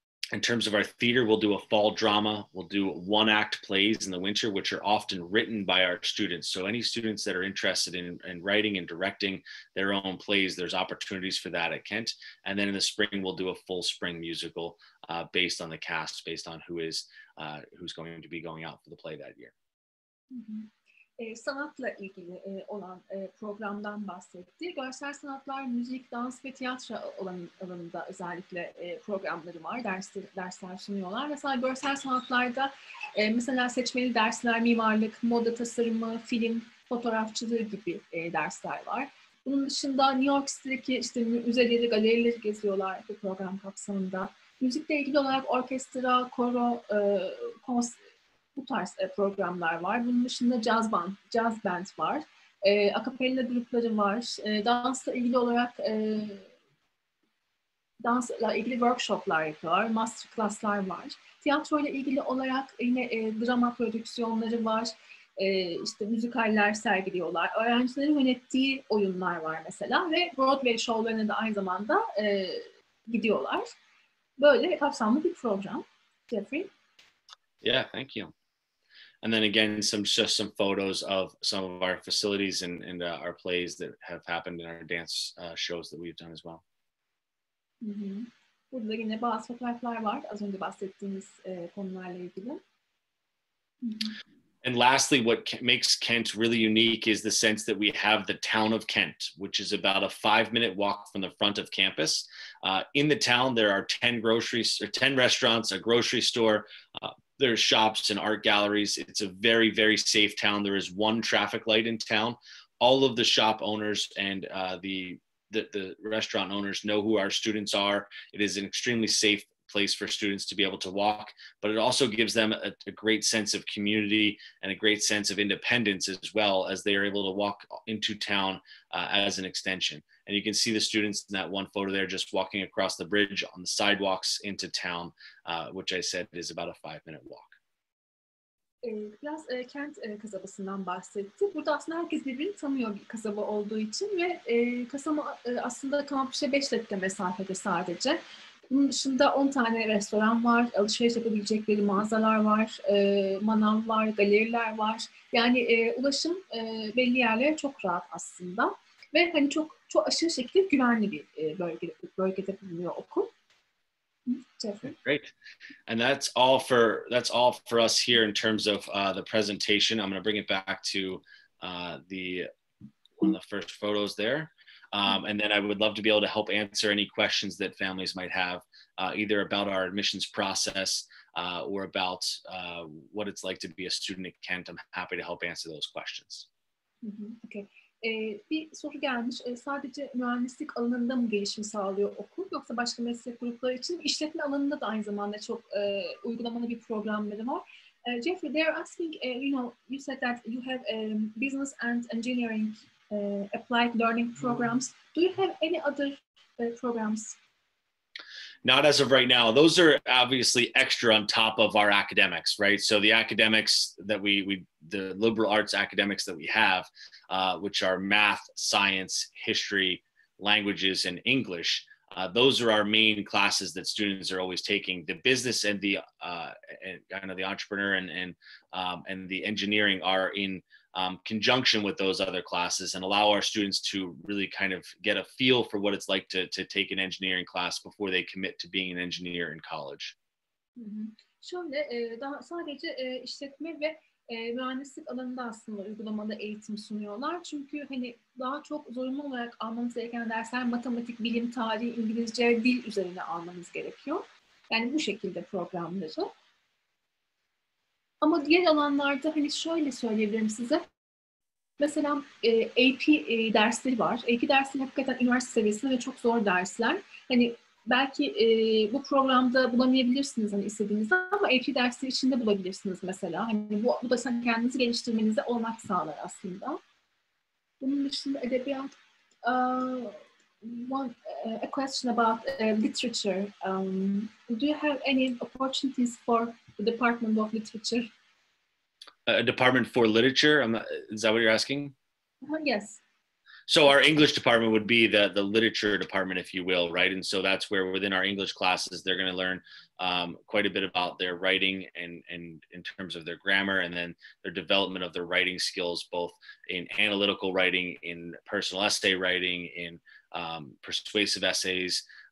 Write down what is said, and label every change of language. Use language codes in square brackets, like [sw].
[en] In terms of our theater, we'll do a fall drama. We'll do 1-act plays in the winter, which are often written by our students. So any students that are interested in writing and directing their own plays, there's opportunities for that at Kent. And then in the spring, we'll do a full spring musical based on the cast, based on who's going to be going out for the play that year. Mm-hmm. [tr] Sanatla ilgili olan programdan bahsetti. Görsel sanatlar, müzik, dans ve tiyatro alanında özellikle programları var, dersler sunuyorlar. Mesela görsel sanatlarda mesela seçmeli dersler, mimarlık, moda tasarımı, film, fotoğrafçılığı gibi dersler var. Bunun dışında New York City'deki işte müzeleri, galerileri geziyorlar bu program kapsamında. Müzikle ilgili olarak orkestra, koro, bu tarz programlar var. Bunun dışında jazz band var. Akapella grupları var. Dansla ilgili olarak dansla ilgili workshoplar yapıyorlar. Master class'lar var. Tiyatroyla ilgili olarak yine drama prodüksiyonları var. İşte müzikaller sergiliyorlar. Öğrencilerin yönettiği oyunlar var mesela ve Broadway şovlarına da aynı zamanda gidiyorlar. Böyle kapsamlı bir program. Jeffrey? [en] Yeah, thank you. And then again, just some photos of some of our facilities and our plays that have happened in our dance shows that we've done as well. Hı-hı. [tr] Burada yine bazı fotoğraflar var az önce bahsettiğimiz konularla ilgili. Hı-hı. [en] And lastly, what makes Kent really unique is the sense that we have the town of Kent, which is about a 5-minute walk from the front of campus. In the town, there are 10 restaurants, a grocery store. There's shops and art galleries. It's a very, very safe town. There is 1 traffic light in town. All of the shop owners and the restaurant owners know who our students are. It is an extremely safe place for students to be able to walk, but it also gives them a great sense of community and a great sense of independence as well, as they are able to walk into town as an extension. And you can see the students in that one photo there just walking across the bridge on the sidewalks into town, which I said is about a 5-minute walk. [tr] Biraz Kent kasabasından bahsetti. Burada aslında herkes birbirini tanıyor bir kasaba olduğu için ve kasaba aslında kampüse 5 dakika mesafede sadece. Bunun dışında 10 tane restoran var, alışveriş yapabilecekleri mağazalar var, manav var, galeriler var. Yani ulaşım belli yerlere çok rahat aslında ve hani çok aşırı şekilde güvenli bir bölgede bulunuyor okul. Jeffrey. [en] Great, and that's all for us here in terms of the presentation. I'm going to bring it back to one of the first photos there. And then I would love to be able to help answer any questions that families might have, either about our admissions process or about what it's like to be a student at Kent. I'm happy to help answer those questions. [tr] Okay. Bir soru gelmiş. Sadece mühendislik alanında mı gelişim sağlıyor okul yoksa başka meslek grupları için işletme alanında da aynı zamanda çok uygulamalı bir programları var. [en] Jeffrey, they're asking, you said that you have business and engineering applied learning programs. Do you have any other programs? Not as of right now. Those are obviously extra on top of our academics, right? So the academics that the liberal arts academics that we have, which are math, science, history, languages, and English, those are our main classes that students are always taking. The business and the entrepreneur and the engineering are in conjunction with those other classes, and allow our students to really kind of get a feel for what it's like to take an engineering class before they commit to being an engineer in college. [tr] Şöyle daha sadece işletme ve mühendislik alanında aslında uygulamalı eğitim sunuyorlar. Çünkü hani daha çok zorunlu olarak almanız gereken dersler matematik, bilim, tarih, İngilizce, dil üzerine almanız gerekiyor. Yani bu şekilde programları. Ama diğer alanlarda hani şöyle söyleyebilirim size. Mesela AP dersleri var. AP dersleri hakikaten üniversite seviyesinde ve çok zor dersler. Hani belki bu programda bulamayabilirsiniz hani istediğinizde, ama AP dersleri içinde bulabilirsiniz mesela. Hani bu da kendinizi geliştirmenize olanak sağlar aslında. Bunun dışında edebiyat, [en] a question about literature. Do you have any opportunities for the Department of Literature? A department for literature? Is that what you're asking? Yes. So our English department would be the literature department, if you will, right? And so that's where within our English classes, they're going to learn quite a bit about their writing and in terms of their grammar, and then their development of their writing skills, both in analytical writing, in personal essay writing, in persuasive essays.